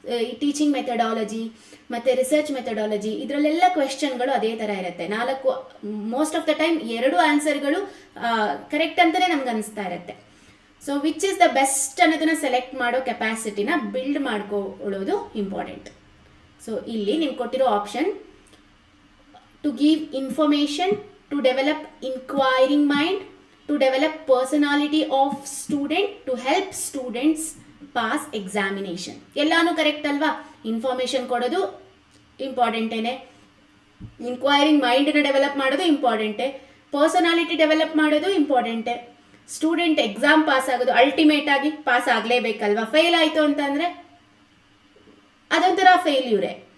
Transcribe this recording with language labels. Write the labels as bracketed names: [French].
[Kannada] ಈ teaching methodology ಮತ್ತು research methodology ಇದರಲ್ಲೆಲ್ಲ ಕ್ವೆಶ್ಚನ್ಗಳು ಅದೇ ಥರ ಇರುತ್ತೆ. 4 [English] most of the time [Kannada] 2 ಆನ್ಸರ್ಗಳು correct ಅಂತಲೇ ನಮ್ಗೆ ಅನಿಸ್ತಾ ಇರುತ್ತೆ. So [English] which is the best [Kannada] ಅನ್ನೋದನ್ನ ಸೆಲೆಕ್ಟ್ ಮಾಡೋ ಕೆಪಾಸಿಟಿನ ಬಿಲ್ಡ್ ಮಾಡ್ಕೊಳ್ಳೋದು ಇಂಪಾರ್ಟೆಂಟ್. ಸೊ ಇಲ್ಲಿ ನಿಮ್ಗೆ ಕೊಟ್ಟಿರೋ option [English] to give information, to develop inquiring mind, to develop personality of student, to help students pass examination. [Kannada] ಎಲ್ಲಾನು ಕರೆಕ್ಟ್ ಅಲ್ವಾ? ಇನ್ಫಾರ್ಮೇಷನ್ ಕೊಡೋದು ಇಂಪಾರ್ಟೆಂಟೇನೆ, ಇನ್ಕ್ವೈರಿಂಗ್ ಮೈಂಡನ್ನ ಡೆವಲಪ್ ಮಾಡೋದು ಇಂಪಾರ್ಟೆಂಟೇ, ಪರ್ಸನಾಲಿಟಿ ಡೆವಲಪ್ ಮಾಡೋದು ಇಂಪಾರ್ಟೆಂಟೇ, ಸ್ಟೂಡೆಂಟ್ ಎಕ್ಸಾಮ್ ಪಾಸ್ ಆಗೋದು ಅಲ್ಟಿಮೇಟ್ ಆಗಿ ಪಾಸ್ ಆಗಲೇಬೇಕಲ್ವಾ? ಫೇಲ್ ಆಯಿತು ಅಂತಂದರೆ ಅದೊಂಥರ ಫೇಲ್ಯೂರೇ.